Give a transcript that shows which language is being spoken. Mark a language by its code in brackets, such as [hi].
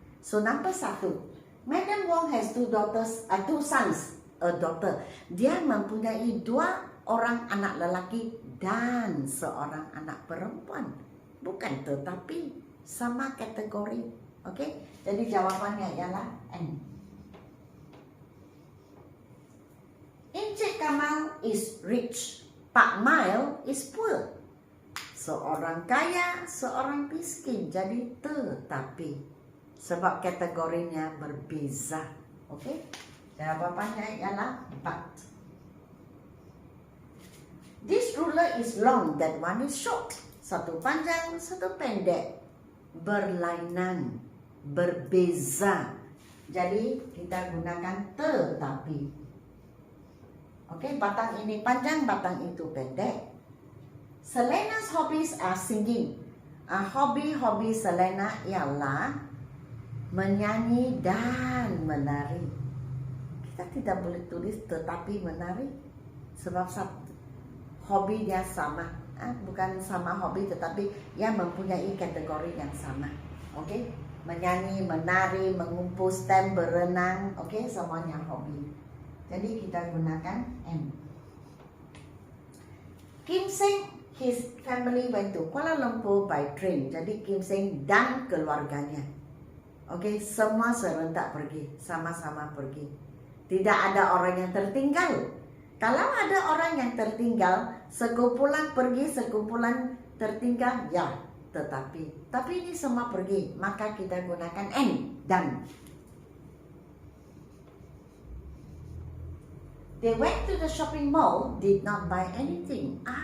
[en] So number 1, Madam Wong has two sons, a daughter. [ms] Dia mempunyai 2 orang anak lelaki dan seorang anak perempuan. Bukan tetapi, sama kategori. Oke, jadi jawabannya ialah N. [en] Encik Kamal is rich, Pak Mail is poor. [ms] Seorang kaya, seorang miskin. Jadi tetapi, sebab kategorinya berbeza. Oke, jawabannya ialah but. [en] This ruler is long, that one is short. [ms] Satu panjang, satu pendek. Berlainan, berbeza. Jadi kita gunakan tetapi. Oke, batang ini panjang, batang itu pendek. [en] Selena's hobbies are singing. [ms] Hobi Selena ialah menyanyi dan menari. Kita tidak boleh tulis tetapi menari, sebab hobi dia sama, bukan sama hobi, tetapi ia mempunyai kategori yang sama. Oke, menyanyi, menari, mengumpul stem, berenang, oke, semuanya hobi. Jadi kita gunakan N. [en] Kim Seng, his family went to Kuala Lumpur by train. [ms] Jadi Kim Seng dan keluarganya, oke, semua serentak pergi, sama-sama pergi. Tidak ada orang yang tertinggal. Kalau ada orang yang tertinggal, sekumpulan pergi, sekumpulan tertinggal, ya, tetapi. Tapi ini semua pergi, maka kita gunakan N, dan. [en] They went to the shopping mall, did not buy anything.